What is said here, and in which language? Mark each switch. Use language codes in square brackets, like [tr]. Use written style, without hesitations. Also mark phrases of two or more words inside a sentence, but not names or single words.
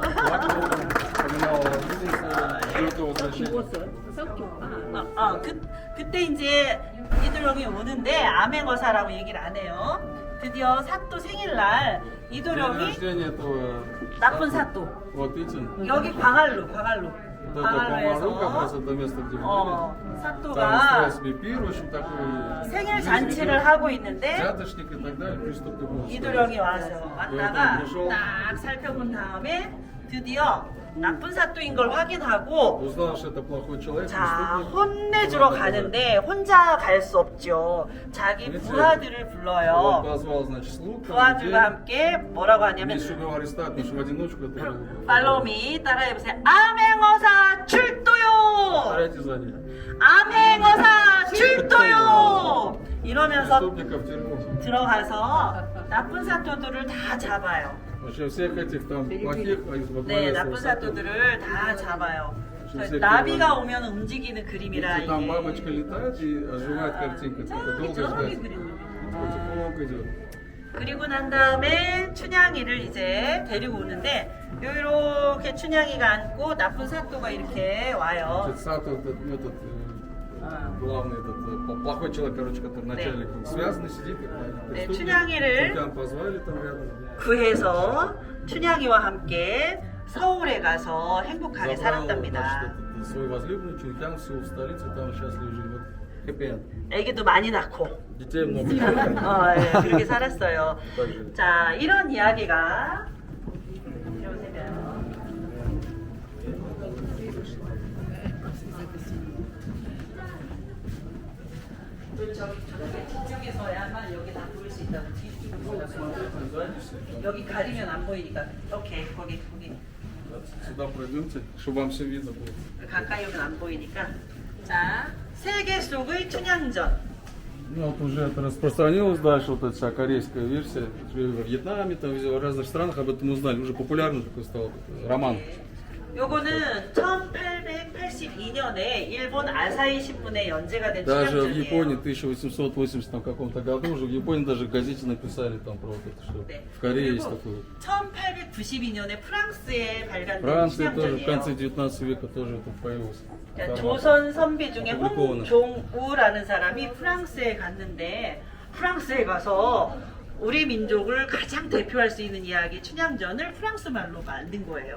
[ko] 그때 이제 이도령이 오는데 암행어사라고 얘기를 안 해요. 드디어 사또 생일날 이도령이 나쁜 사또 [ru] Вот видите? [ko] 여기 광활루 [ru] Вот это Помару, как раз [ko] 광활루에서 [ru] это место, где мы были. Там [ko] 사또가 [ru] устроил себе пир, в общем, такой [ko] 생일 잔치를 하고 있는데 [ru] взяточник и так далее, преступник был. [ko] 이도령이 와서 왔다가 딱 살펴본 다음에 드디어 나쁜 사또인 걸 확인하고 [ru] Узнал, что это плохой человек, [ko] 자 [ru] преступник. [ko] 혼내주러 가는데 혼자 갈 수 없죠. 자기 부하들을 [ru] Он [ko] 불러요. [ru] позвал, значит, слуг, там, [ko] 부하들과 [ru] людей. [ko] 함께 뭐라고 하냐면 [ru] Если его арестат, потому что в одиночку это... [ko] 팔로미 따라해보세요. 암행어사 출도요. [ru] Повторяйте за ним. [ko] 암행어사 출도요. 이러면서 [ru] Преступников в тюрьму. [ko] 들어가서 나쁜 사또들을 다 잡아요. [ru] В общем, всех этих там плохих, а из во [ko] 네, [ru] главе [ko] 나쁜 [ru] с Сатом. [ko] 사또들을 다 잡아요. [ru] Все [ko] 나비가 오면 움직이는 그림이라 [ru] Если там [ko] 이게. [ru] бабочка летает и оживает картинка, это долго [ko] 저기 [ru] ждать. [ko] 그림. [ru] Потихоньку идет. [ko] 그리고 난 다음에 춘향이를 이제 데리고 오는데 이렇게 춘향이가 앉고 나쁜 사또가 이렇게 와요. [ru] Значит, Сато, этот, главный, плохой человек, короче, который начальник, он связанный сидит, как [ko] 네, [ru] преступник. [ko] 춘향이를 [ru] Чулкан позвали там рядом. [ko] 구해서 춘향이와 함께 서울에 가서 행복하게 [ru] Забрал, [ko] 살았답니다. [ru] значит, свой возлюбленный, Чулкан, все в столице, там счастливо живет. Хэппи-энд. [ko] 애기도 많이 낳고 [ru] Детей много. [ko] 예, 그렇게 살았어요. [ru] Так. [ko] 자, 이런 이야기가 이러세요. 저렇게 뒤쪽에서야만 여기 다 보일 수 있다고 뒤쪽으로 여기 가리면 안 보이니까 오케이 거기 [ru] Сюда пройдемте, чтобы вам все видно было. [ko] 가까이 오면 안 보이니까 자 세계 속의 춘향전 [ru] Ну вот уже это распространилось дальше, вот эта вся корейская версия. В Вьетнаме, там, в разных странах об этом узнали. Уже популярный такой стал роман. [ko] 요거는 1882년에 일본 아사히 신문에 연재가 된 [ru] Даже в Японии [ko] 춘향전이에요. [ru] 1880 там, каком-то году уже в Японии даже в газете написали там про вот это, что [ko] 네. [ru] в Корее есть [ko] 그리고 [ru] такое. [ko] 1892년에 프랑스에 발간된 [ru] Франция тоже в конце [ko] 춘향전이에요. [ru] 19 века тоже это появился. [ko] 그러니까 조선 선비 중에 오리코는. 홍종우라는 사람이 프랑스에 갔는데 프랑스에 가서 우리 민족을 가장 대표할 수 있는 이야기 춘향전을 프랑스 말로 만든 거예요.